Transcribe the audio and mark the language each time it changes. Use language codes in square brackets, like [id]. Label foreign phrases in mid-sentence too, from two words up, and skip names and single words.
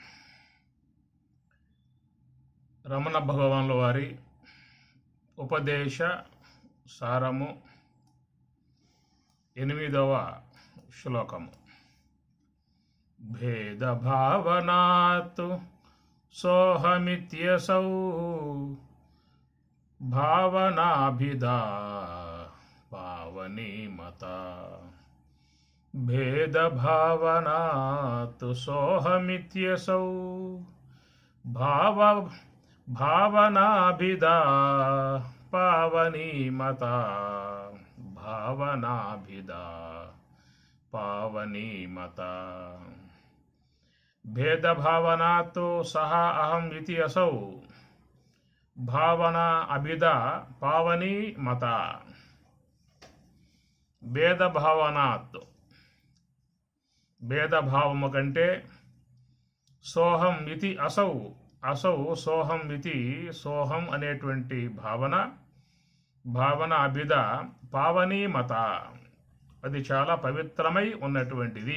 [te] రమణ భగవానుల వారి ఉపదేశ సారము 8వ శ్లోకము. [sa] భేదభావనాత్ సోహమిత్యసౌ భావనాభిదా పావనీమత. भेदभावनात् सोऽहमित्यसौ भावनाभिदा पावनीमता. भावनाभिदा पावनीमता. भेदभावनात् सः अहम् इति असौ भावना अभिदा पावनीमता. [te] भेदभावनात् భేదభావము కంటే [sa] సోహం ఇతి అసౌ అసౌ సోహం ఇతి సోహం [te] అనేటువంటి [sa] భావన అభిద పావనీమత, [te] అది చాలా పవిత్రమై ఉన్నటువంటిది.